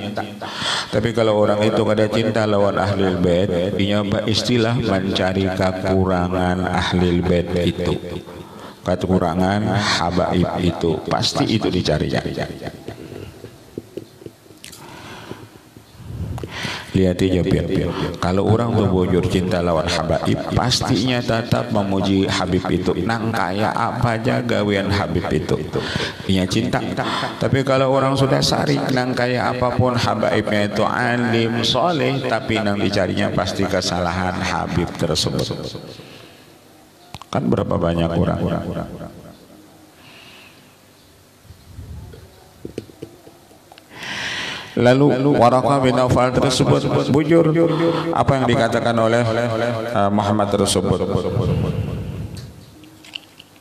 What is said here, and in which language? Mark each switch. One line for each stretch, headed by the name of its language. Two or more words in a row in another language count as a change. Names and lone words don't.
Banjar: Tapi kalau orang itu kada cinta lawan
Arabic: ahlul bait,
Banjar: dia istilah mencari kekurangan
Arabic: ahlul bait
Banjar: itu. Kekurangan habaib itu pasti itu dicarinya. Lihat aja kalau orang berbujur cinta lawan habaib, pastinya tetap memuji Habib itu. Nang kaya apa aja gawean Habib itu, dia cinta. Tapi kalau orang sudah sarik, nang kaya apapun habaibnya itu alim soleh, tapi nang dicarinya pasti kesalahan Habib tersebut.
Indonesian: Kan berapa banyak orang.
Banjar: Lalu Waraqah bin Naufal tersebut bujur.
Indonesian: Apa yang dikatakan oleh Muhammad tersebut?